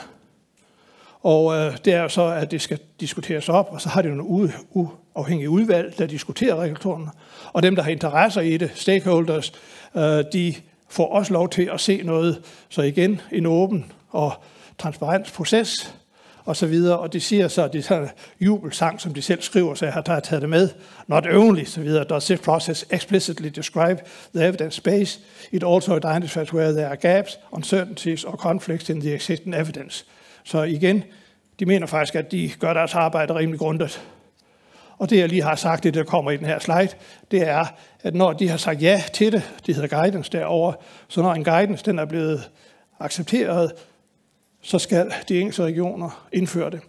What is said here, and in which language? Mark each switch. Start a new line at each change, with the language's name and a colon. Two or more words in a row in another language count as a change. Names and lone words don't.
Danish: Og det er jo så, at det skal diskuteres op, og så har de nogle uafhængige udvalg, der diskuterer regulatorerne. Og dem, der har interesser i det, stakeholders, de får også lov til at se noget. Så igen, en åben og transparent proces, og så videre. Og de siger så, at det er jubelsang, som de selv skriver, så jeg har taget det med.
English: Not only,
Danish: så videre,
English: does this process explicitly describe the evidence base, it also identifies where there are gaps, uncertainties or conflicts in the existing evidence.
Danish: Så igen, de mener faktisk, at de gør deres arbejde rimelig grundigt. Og det, jeg lige har sagt, det der kommer i den her slide, det er, at når de har sagt ja til det, det hedder guidance derovre, så når en guidance den er blevet accepteret, så skal de enkelte regioner indføre det.